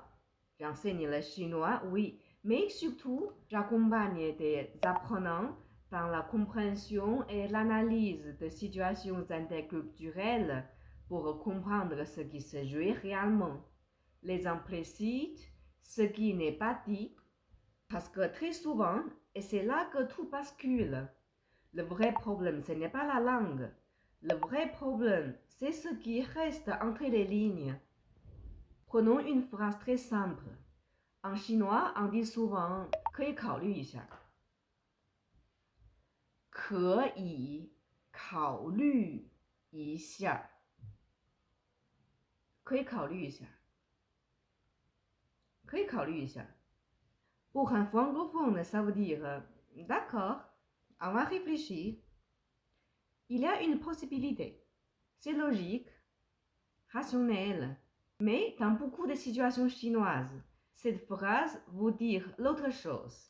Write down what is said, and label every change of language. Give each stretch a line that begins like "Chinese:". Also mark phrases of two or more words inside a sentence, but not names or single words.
French: J'enseigne le chinois, oui, mais surtout, j'accompagne des apprenants dans la compréhension et l'analyse de situations interculturelles pour comprendre ce qui se joue réellement, les implicites, ce qui n'est pas dit, parce que très souvent, et c'est là que tout bascule, le vrai problème, ce n'est pas la langue. Le vrai problème, c'est ce qui reste entre les lignes. Prenons une phrase très simple. En chinois, on dit souvent "
Chinese: 可以考虑一下"。可以考虑一下。可以考虑一下。可以考虑一下。
French: Pour un francophone, ça veut dire d'accord, on va réfléchir. Il y a une possibilité. C'est logique, rationnel. Mais dans beaucoup de situations chinoises, cette phrase veut dire l'autre chose.